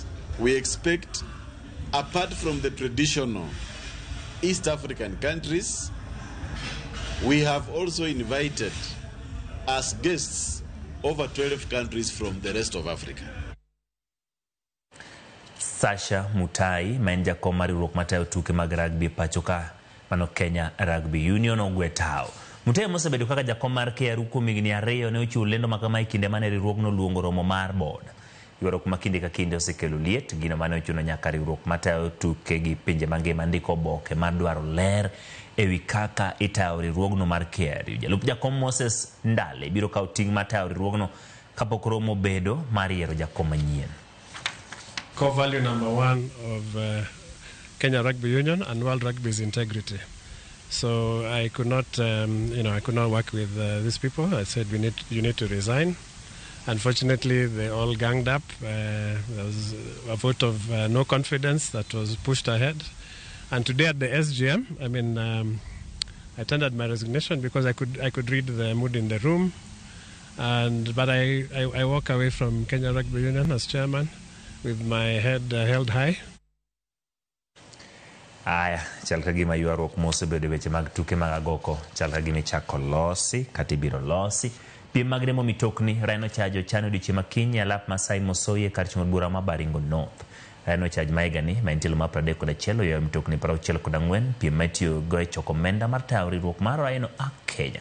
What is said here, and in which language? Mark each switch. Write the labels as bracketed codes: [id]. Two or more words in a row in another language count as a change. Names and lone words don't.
[en] We expect, apart from the traditional East African countries, we have also invited as guests over 12 countries from the rest of Africa. [luo] Sasha Mutai, menja koma riwruok matayo tuke mag rugby pachoka mano Kenya Rugby Union ogwetao. Mutai mosebedo kaka jakom mar KRU kuom higni 2 ne ochiwo lendo makama e kinde mane riwruogno luongo romo mar board. Ywaruok ma kinde ka kinde osekelo liet, gino mane ochuno nyaka riwruok matayo tuke gi pinje mangima ndiko oboke mar dwaro ler ewi kaka itayo riwruogno mar KRU. Jalup jakom Moses Ndale biro kawo ting' matayo riwruogno kapok romo bedo mar yiero jakom manyien. [en] Core value number 1 of Kenya Rugby Union and World Rugby is integrity. So I could not, I could not work with these people. I said, you need to resign. Unfortunately, they all ganged up. There was a vote of no confidence that was pushed ahead. And today at the SGM, I tendered my resignation because I could read the mood in the room. But I walk away from Kenya Rugby Union as chairman with my head held high. [luo] Aya, chal ka gima yuarruok mosebedo weche mag tuke mag agoko, chal ka gima ichako losi, kata ibiro losi. Piem mag riembo mitokni, Rhino Charge ochano odiochieng' makiny alap Masai Mosoye kar chung'o bura ma Baringo North. Rhino Charge ma higani ma en tielo mar 31 oyawo mitokni 64, piem ma itiyogo e choko omenda mar tayo riwruok mar Rhino a Kenya.